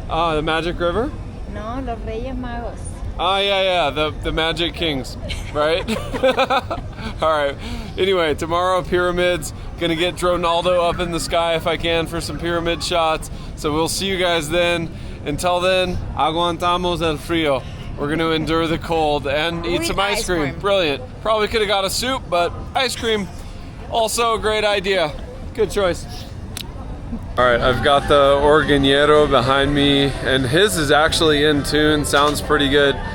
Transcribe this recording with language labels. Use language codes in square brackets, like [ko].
[en] The Magic River? [es] No, los Reyes Magos. [en] Yeah, the Magic Kings, right? All right. Anyway, tomorrow pyramids. Gonna get Dronaldo up in the sky if I can for some pyramid shots. So we'll see you guys then. Until then, [es] aguantamos el frío. [en] We're gonna endure the cold and eat some ice cream. Brilliant. Probably could have got a soup, but ice cream, also a great idea. Good choice. All right, I've got the organero behind me, and his is actually in tune, sounds pretty good.